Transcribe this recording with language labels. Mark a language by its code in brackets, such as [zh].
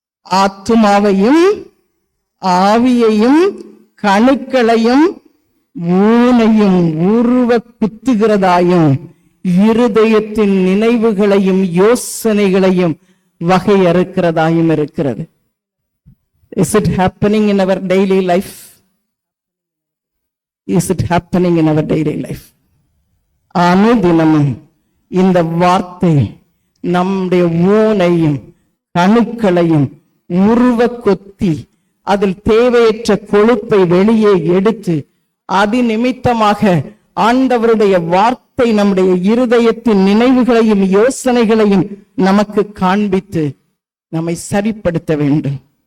[ta] ஆத்துமாவையும் ஆவியையும் கணுக்களையும் ஊனையும் உருவ குத்துகிறதாயும் இருதயத்தின் நினைவுகளையும் யோசனைகளையும் வகையறுக்கிறதாயும் இருக்கிறது. [en] Is it happening in our daily life? Is it happening in our daily life? [ta] அனுதினமும் இந்த வார்த்தை நம்முடைய ஊனையும் கணுக்களையும் உருவ கொத்தி அதில் தேவையற்ற கொழுப்பை வெளியே எடுத்து அதிநிமித்தமாக ஆண்டவருடைய வார்த்தை நம்முடைய இருதயத்தின் நினைவுகளையும் யோசனைகளையும் நமக்கு காண்பித்து நம்மை சரிப்படுத்த வேண்டும்.